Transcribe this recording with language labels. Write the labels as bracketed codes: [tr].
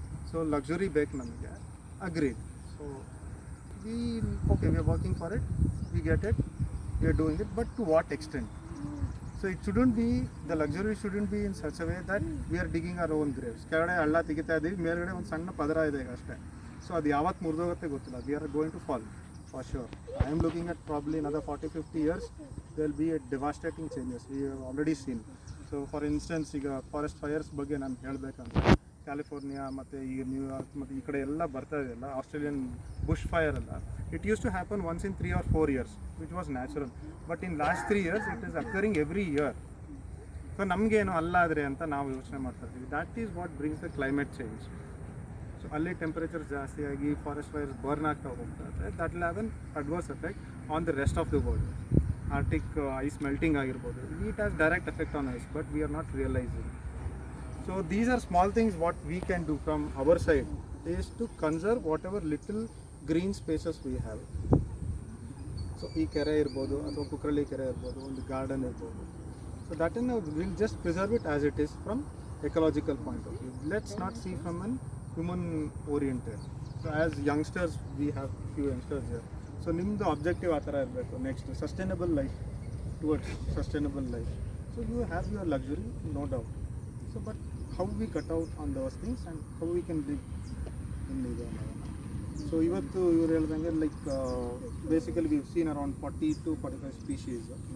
[kn] So luxury ಬೇಕು ನಮಗೆ, [en] Agreed. So we are working for it, we get it, we are doing it, but to what extent? So it shouldn't be, the luxury shouldn't be in such a way that we are digging our own graves. [kn] ಕೆಳಗಡೆ ಹಳ್ಳ ತೆಗಿತಾ ಇದ್ದೀವಿ, ಮೇಲ್ಗಡೆ ಒಂದು ಸಣ್ಣ ಪದರ ಇದೆ ಈಗ ಅಷ್ಟೇ. ಸೊ ಅದು ಯಾವತ್ತು ಮುರಿದೋಗುತ್ತೆ ಗೊತ್ತಿಲ್ಲ. [en] We are going to fall for sure. I am looking at probably another 40-50 years there will be a devastating changes. We have already seen. [kn] So for instance, ಈಗ ಫಾರೆಸ್ಟ್ ಫೈರ್ಸ್ ಬಗ್ಗೆ ನಾನು ಹೇಳಬೇಕಂದ್ರೆ ಕ್ಯಾಲಿಫೋರ್ನಿಯಾ ಮತ್ತು ಈಗ New York ಮತ್ತು ಈ ಕಡೆ ಎಲ್ಲ ಬರ್ತಾ ಇದೆಯಲ್ಲ, ಆಸ್ಟ್ರೇಲಿಯನ್ ಬುಷ್ ಫೈರ್ ಎಲ್ಲ, [en] It use to happen once in 3 or 4 years, which was natural. But in last 3 years it is occurring every year. [kn] So ನಮಗೇನು ಅಲ್ಲಾದರೆ ಅಂತ ನಾವು ಯೋಚನೆ ಮಾಡ್ತಾ ಇದ್ದೀವಿ. [en] That is what brings the climate change. [kn] So ಅಲ್ಲಿ temperature ಜಾಸ್ತಿ ಆಗಿ ಫಾರೆಸ್ಟ್ ಫೈರ್ಸ್ ಬರ್ನ್ ಆಗ್ತಾ ಹೋಗ್ತಾರೆ. [en] That will have an adverse effect on the rest of the world. Arctic ice melting ಆಗಿರ್ಬೋದು, it has direct effect on ice, but we are not realizing. So these are small things what we can do from our side is to conserve whatever little green spaces we have. [kn] So ಈ ಕೆರೆ ಇರ್ಬೋದು ಅಥವಾ ಕುಕ್ರಳ್ಳಿ ಕೆರೆ ಇರ್ಬೋದು, ಒಂದು garden ಇರ್ಬೋದು. [en] So that in will just preserve it as it is from ecological point of view. Let's not see from an human oriented. So as youngsters, we have few youngsters here. So nimdu objective [kn] ಆ ಥರ ಇರಬೇಕು. [en] Next sustainable life, towards sustainable life. So you have your luxury, no doubt. So but how we cut out on those things and how we can live in [kn] ಇದು ಅನ್ನೋದನ್ನು. [en] so [kn] ಇವತ್ತು ಇವ್ರು ಹೇಳ್ದಂಗೆ [en] Like basically we seen around 40 to 45 species.